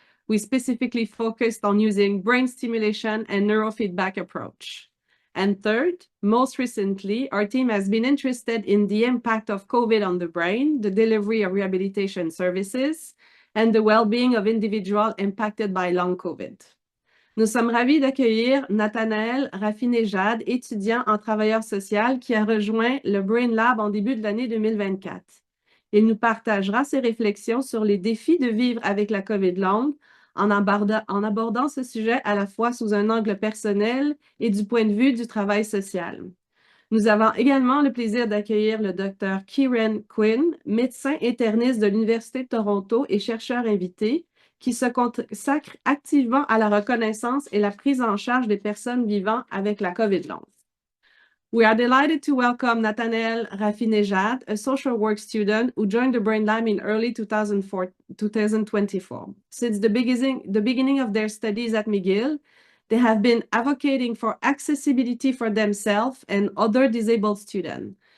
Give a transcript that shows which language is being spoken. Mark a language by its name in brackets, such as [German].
[English] We specifically focused on using brain stimulation and neurofeedback approach. And third, most recently, our team has been interested in the impact of COVID on the brain, the delivery of rehabilitation services, and the well-being of individuals impacted by long COVID. [French] Nous sommes ravis d'accueillir Nathanael Rafinejad, étudiant en travailleur social qui a rejoint le Brain Lab en début de l'année 2024. Il nous partagera ses réflexions sur les défis de vivre avec la COVID longue en abordant ce sujet à la fois sous un angle personnel et du point de vue du travail social. Nous avons également le plaisir d'accueillir le Dr Kieran Quinn, médecin interniste de l'Université de Toronto et chercheur invité, qui se consacre activement à la reconnaissance et la prise en charge des personnes vivant avec la COVID longue. [English] We are delighted to welcome Nathanael Rafinejad, a social work student who joined the Brain Lab in early 2024. Since the beginning of their studies at McGill, they have been advocating for accessibility for themselves and other disabled students.